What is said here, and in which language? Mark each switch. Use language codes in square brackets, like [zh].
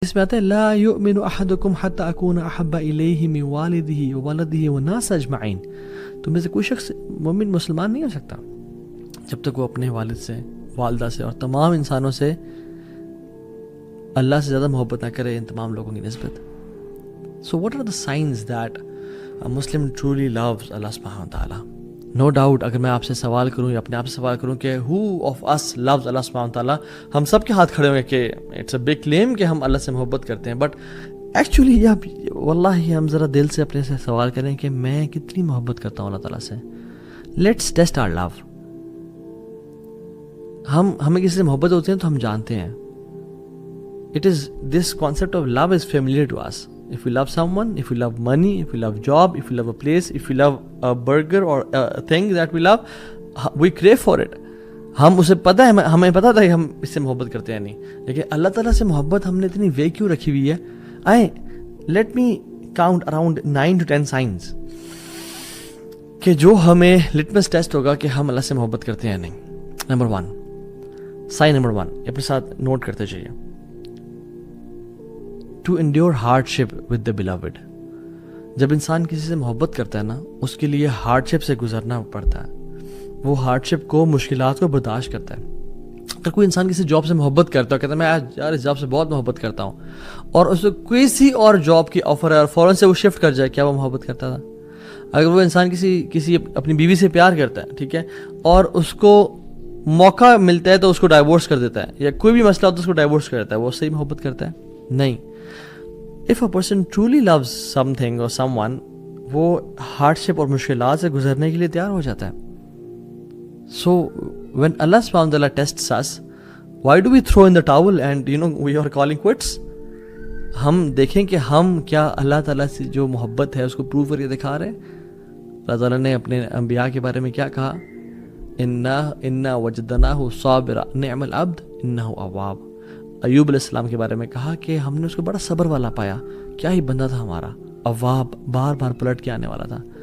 [ur] اس میں آتا ہے [ar] لا یؤمن احدکم حتی اکون احب الیہ من والدہ وولدہ والناس اجمعین. [ur] تم میں سے کوئی شخص مومن مسلمان نہیں ہو سکتا جب تک وہ اپنے والد سے، والدہ سے اور تمام انسانوں سے اللہ سے زیادہ محبت نہ کرے ان تمام لوگوں کی نسبت. [en] So what are the signs that a Muslim truly loves Allah subhanahu wa ta'ala? No doubt [ur] اگر میں آپ سے سوال کروں یا اپنے آپ سے سوال کروں کہ [en] who of us loves Allah subhanahu wa ta'ala, [ur] ہم سب کے ہاتھ کھڑے ہوں گے کہ [en] it's a big claim [ur] کہ ہم اللہ سے محبت کرتے ہیں. [en] but actually [ur] واللہ ہم ذرا دل سے اپنے سے سوال کریں کہ میں کتنی محبت کرتا ہوں اللہ تعالیٰ سے. [en] Let's test our love. [ur] ہمیں کسی سے محبت ہوتی ہے تو ہم جانتے ہیں. [en] It is this concept of love is familiar to us. If we love someone, if we love money, if we love job, if we love a place, if we love a burger or a thing that we love, we crave for it. [ur] ہم اسے پتہ ہے، ہمیں پتہ تھا کہ ہم اس سے محبت کرتے ہیں نہیں. لیکن اللہ تعالیٰ سے محبت ہم نے اتنی وے کیوں رکھی ہوئی ہے؟ [en] let me count around 9 to 10 signs [ur] کہ جو ہمیں لٹمس ٹیسٹ ہوگا کہ ہم اللہ سے محبت کرتے ہیں نہیں. نمبر 1، سائن نمبر 1 اپنے ساتھ نوٹ کرتے چاہیے. [en] To endure hardship with the beloved. [ur] جب انسان کسی سے محبت کرتا ہے نا، اس کے لیے ہارڈشپ سے گزرنا پڑتا ہے. وہ ہارڈشپ کو، مشکلات کو برداشت کرتا ہے. اگر کوئی انسان کسی جاب سے محبت کرتا ہے، کہتا ہے میں یار اس جاب سے بہت محبت کرتا ہوں، اور اس کو کسی اور جاب کی آفر ہے اور فوراً سے وہ شفٹ کر جائے، کیا وہ محبت کرتا تھا؟ اگر وہ انسان کسی اپنی بیوی سے پیار کرتا ہے، ٹھیک ہے، اور اس کو موقع ملتا ہے تو اس کو ڈائیورس کر دیتا ہے، یا کوئی بھی مسئلہ ہوتا ہے اس کو ڈائیورس کر دیتا ہے، وہ صحیح محبت کرتا ہے؟ نہیں. [en] If a person truly loves something or someone, [ur] وہ ہارڈشپ اور مشکلات سے گزرنے کے لیے تیار ہو جاتا ہے. [en] So when Allah subhanahu wa ta'ala tests us, why do we throw in the towel and we are calling quits? [ur] ہم دیکھیں کہ ہم کیا اللہ تعالیٰ سے جو محبت ہے اس کو پروو کر کے دکھا رہے ہیں. اللہ تعالیٰ نے اپنے انبیاء کے بارے میں کیا کہا؟ [ar] اِنَّا وَجَدْنَاهُ صَابِرًا نِعْمَ الْعَبْدُ إِنَّهُ أَوَّابٌ. [ur] ایوب علیہ السلام کے بارے میں کہا کہ ہم نے اس کو بڑا صبر والا پایا، کیا ہی بندہ تھا ہمارا، اواب، بار بار پلٹ کے آنے والا تھا.